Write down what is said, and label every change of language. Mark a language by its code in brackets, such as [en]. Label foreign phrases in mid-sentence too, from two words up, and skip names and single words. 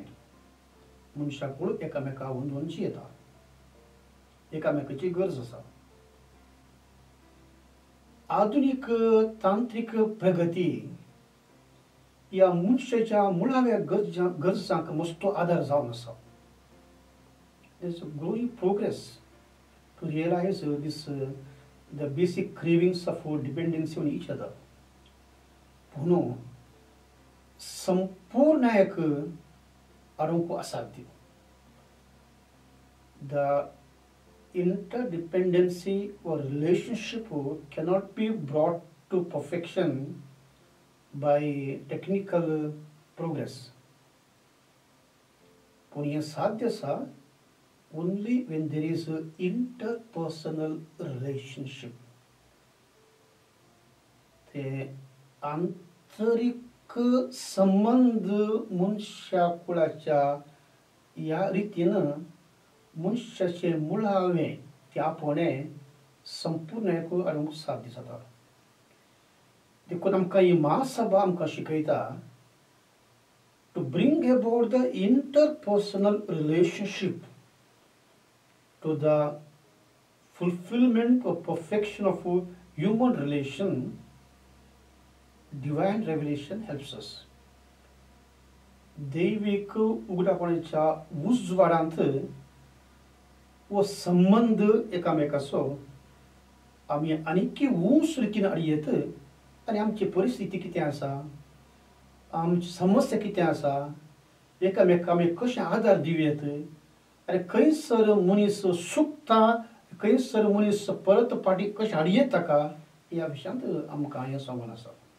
[kok] मनशाकूळ एकामेकाक वंदून जियेता. एकामेकाची गरज आसा. आधुनिक तांत्रिक प्रगती या मनशाच्या मुळाव्या गरजांक मस्तो आदार जावन आसा. [en] There is a growing progress to realize the basic cravings of dependency on each other. [kok] पूण संपूर्णायक आरोंक असाध्य. [en] The interdependence or relationship cannot be brought to perfection by technical progress. [kok] पूण हें साध्य आसा [en] only when there is an interpersonal relationship. [kok] ते आंतरिक संबंध मनशा कुळाच्या ह्या रितीन मनशाचे मुळावें त्यापणें संपूर्णक हाडूंक साध्य जाता. देखून आमकां ही महासभा आमकां शिकयता [en] to bring about the interpersonal relationship to the fulfillment or perfection of human relation. Divine revelation helps us. [kok] दैविक उगडापणाच्या उजवाडांत वो संबंध एकामेकाचो आमी आनीक उंच रितीन हाडयत. आनी आमची परिस्थिती कितें आसा, आमची समस्या कितें आसा, एकामेकांक आमी कशें आदार दिवयात, आनी खंयसर मनीस सुकता, खंयसर मनीस परत फाटीं कशें हाडयेत ताका, ह्या विशयांत आमकां हें सांगून आसा.